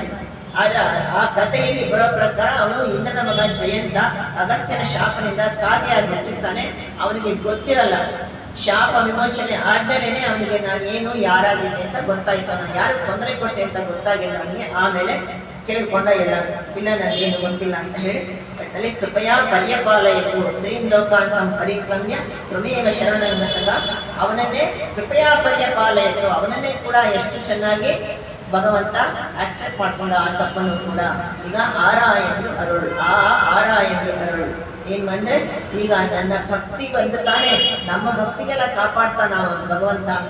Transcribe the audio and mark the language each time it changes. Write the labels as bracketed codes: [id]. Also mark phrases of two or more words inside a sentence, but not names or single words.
[kn] ಆದ್ರೆ ಆ ಕಥೆಯಲ್ಲಿ ಬರೋ ಪ್ರಕಾರ ಅವನು ಇಂದ್ರನ ಮಗ ಜಯಂತ ಅಗಸ್ತ್ಯನ ಶಾಪನಿಂದ ಕಾಗೆಯಾಗಿ ಹುಟ್ಟಿರ್ತಾನೆ. ಅವನಿಗೆ ಗೊತ್ತಿರಲ್ಲ, ಶಾಪ ವಿಮೋಚನೆ ಆದ್ಮೇಲೆ ಅವನಿಗೆ ನಾನು ಏನು ಯಾರಾಗಿದ್ದೆ ಅಂತ ಗೊತ್ತಾಯ್ತು. ನಾನು ಯಾರು ತೊಂದರೆ ಕೊಟ್ಟೆ ಅಂತ ಗೊತ್ತಾಗಿಲ್ಲ ಅವನಿಗೆ. ಆಮೇಲೆ ಕೇಳ್ಕೊಂಡ ಇಲ್ಲ ನನಗೇನು ಗೊತ್ತಿಲ್ಲ ಅಂತ ಹೇಳಿ ಅಲ್ಲಿ [sa] ಕೃಪಯಾ ಪರ್ಯಪಾಲಯಿತು 3 ಲೋಕಾನ್ ಸಂಪರಿಕ್ರಮ್ಯ ತ್ವಮೇವ ಶರಣಂ ಗತಃ. [kn] ಅವನನ್ನೇ [sa] ಕೃಪಯಾ ಪರ್ಯಪಾಲಯಿತು, [kn] ಅವನನ್ನೇ ಕೂಡ ಎಷ್ಟು ಚೆನ್ನಾಗಿ ಭಗವಂತ ಆಕ್ಸೆಪ್ಟ್ ಮಾಡ್ಕೊಂಡ ಆ ತಪ್ಪನ್ನು ಕೂಡ. ಈಗ ಆರಾಯಂದು ಅರುಳು ಏನು ಅಂದ್ರೆ ಈಗ ನನ್ನ ಭಕ್ತಿ ಬಂದು ತಾನೇ ನಮ್ಮ ಭಕ್ತಿಗೆಲ್ಲ ಕಾಪಾಡ್ತಾನ ಭಗವಂತ ಅಂತ.